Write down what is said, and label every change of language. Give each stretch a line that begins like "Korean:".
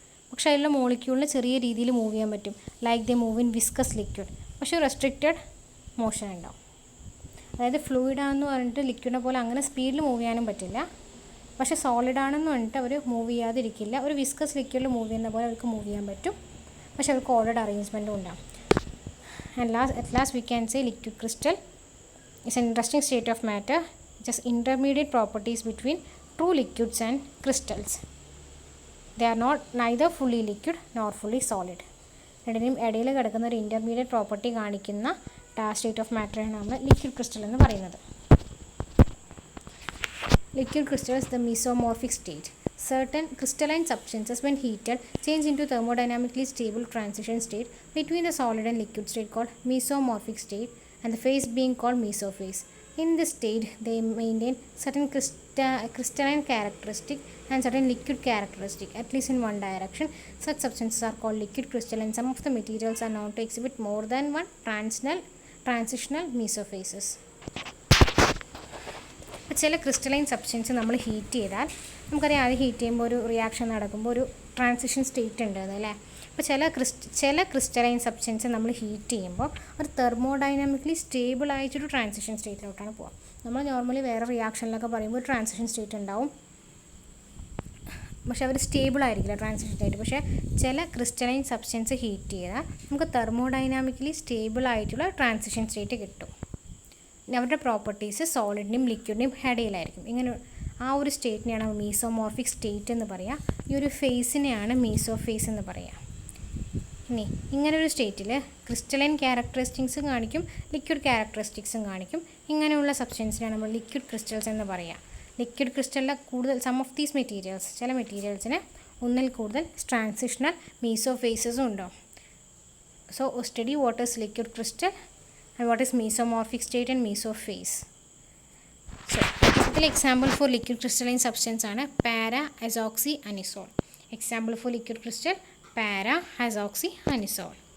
Malayalam: പക്ഷേ അതിലുള്ള മോളിക്യൂളിന് ചെറിയ രീതിയിൽ മൂവ് ചെയ്യാൻ പറ്റും,
English: Like they move in viscous liquid.
Malayalam: പക്ഷേ റെസ്ട്രിക്റ്റഡ് മോഷൻ ഉണ്ടാവും. അതായത് ഫ്ലൂയിഡാണെന്ന് പറഞ്ഞിട്ട് ലിക്വിഡിനെ പോലെ അങ്ങനെ സ്പീഡിൽ മൂവ് ചെയ്യാനും പറ്റില്ല. പക്ഷേ സോളിഡാണെന്ന് പറഞ്ഞിട്ട് അവർ മൂവ് ചെയ്യാതിരിക്കില്ല. ഒരു വിസ്കസ് ലിക്വിഡിൽ മൂവ് ചെയ്യുന്ന പോലെ അവർക്ക് മൂവ് ചെയ്യാൻ പറ്റും. പക്ഷേ അവർക്ക് ഓർഡർഡ് അറേഞ്ച്മെൻറ്റും ഉണ്ടാകും.
English: And at last we can say liquid crystal is an interesting state of matter which has intermediate properties between true liquids and crystals. They are neither fully liquid nor fully solid. രണ്ടിനും ഇടയിൽ കിടക്കുന്ന ഒരു intermediate property കാണിക്കുന്ന state of മാറ്ററാണ് നമ്മൾ liquid crystal എന്ന് പറയുന്നത്. Liquid crystals, the mesomorphic state. Certain crystalline substances, when heated, change into thermodynamically stable transition state between the solid and liquid state called mesomorphic state, and the phase being called mesophase. In this state, they maintain certain crystalline characteristic and certain liquid characteristic, at least in one direction. Such substances are called liquid crystal, and some of the materials are known to exhibit more than one transitional mesophases.
Malayalam: ചില crystalline substance നമ്മൾ heat ചെയ്താൽ നമുക്കറിയാം, അത് heat ചെയ്യുമ്പോൾ ഒരു reaction നടക്കുമ്പോൾ ഒരു transition state ഉണ്ട് അല്ലേ. അപ്പോൾ ചില ക്രിസ്റ്റലൈൻ സബ്സ്റ്റൻസ് നമ്മൾ ഹീറ്റ് ചെയ്യുമ്പോൾ ഒരു തെർമോഡൈനാമിക്കലി സ്റ്റേബിൾ ആയിട്ടൊരു ട്രാൻസിഷൻ സ്റ്റേറ്റിലോട്ടാണ് പോകുക. നമ്മൾ നോർമലി വേറെ റിയാക്ഷനിലൊക്കെ പറയുമ്പോൾ ഒരു ട്രാൻസിഷൻ സ്റ്റേറ്റ് ഉണ്ടാവും, പക്ഷേ അവർ സ്റ്റേബിൾ ആയിരിക്കില്ല ട്രാൻസിഷൻ സ്റ്റേറ്റ്. പക്ഷേ ചില ക്രിസ്റ്റലൈൻ സബ്സ്റ്റൻസ് ഹീറ്റ് ചെയ്താൽ നമുക്ക് തെർമോഡൈനാമിക്കലി സ്റ്റേബിൾ ആയിട്ടുള്ള ട്രാൻസിഷൻ സ്റ്റേറ്റ് കിട്ടും. അവരുടെ പ്രോപ്പർട്ടീസ് സോളിഡിൻ്റെയും ലിക്വിഡിൻ്റെയും ഇടയിലായിരിക്കും. ഇങ്ങനെ ആ ഒരു സ്റ്റേറ്റിനെയാണ് മീസോമോർഫിക് സ്റ്റേറ്റ് എന്ന് പറയുക. ഈ ഒരു ഫേസിനെയാണ് മീസോഫേസ് എന്ന് പറയുക. ഇനി ഇങ്ങനൊരു സ്റ്റേറ്റിൽ ക്രിസ്റ്റലൈൻ ക്യാരക്ടറിസ്റ്റിക്സും കാണിക്കും, ലിക്വിഡ് ക്യാരക്ടറിസ്റ്റിക്സും കാണിക്കും. ഇങ്ങനെയുള്ള സബ്സ്റ്റൻസിനാണ് നമ്മൾ ലിക്വിഡ് ക്രിസ്റ്റൽസ് എന്ന് പറയുക. ലിക്വിഡ് ക്രിസ്റ്റലിലെ കൂടുതൽ
English: some of these materials,
Malayalam: ചില മെറ്റീരിയൽസിന് ഒന്നിൽ കൂടുതൽ ട്രാൻസിഷണൽ മീസോഫേസസും ഉണ്ടാവും.
English: So study what is liquid crystal and what is mesomorphic state and mesophase. So the example for liquid crystalline substance
Malayalam: ആണ്
English: para-azoxyanisole. Example for liquid crystal para-azoxyanisole.